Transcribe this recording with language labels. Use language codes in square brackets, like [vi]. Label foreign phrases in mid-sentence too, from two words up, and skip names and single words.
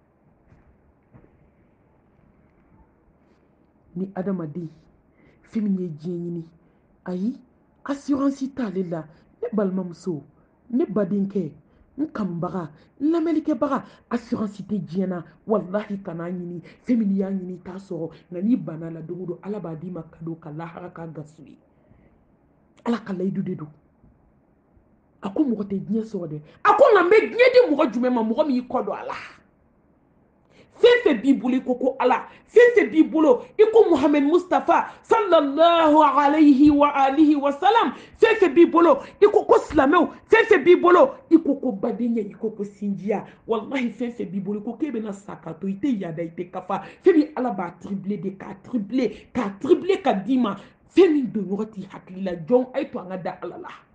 [bm] ni adamaden fɛn min ye diɲɛ ɲini ayi assurance t'ale la ne balimamuso ne badenkɛ n kanubaga n lamɛnnikɛbaga assurance tɛ diɲɛ na wallahi kana ɲini fɛn min y'a ɲini t'a sɔrɔ nka n'i banna la don o don ala b'a d'i ma kado ka lahara ka gaso ye ala ka layidu de don a ko mɔgɔ tɛ diɲɛ sɔrɔ dɛ a ko nka n bɛ diɲɛ di mɔgɔ jumɛn ma mɔgɔ min y'i kɔ don a la fɛn fɛn b'i bolo i ko ala fɛn fɛn b'i bolo i ko muhammed mustafa [ar] صلى الله عليه وآله وسلم [bm] fɛn fɛn b'i bolo i ko silamɛw fɛn fɛn b'i bolo i ko badenya i ko sinjiya wallahi fɛn fɛn b'i bolo i ko k'e bɛna sa ka to i tɛ yada i tɛ kafa fɛn min ala b'a tripler de k'a tripler ka d'i ma fɛn min don ɲɔgɔn t'i hakili la jɔn a ye to an ka da ala la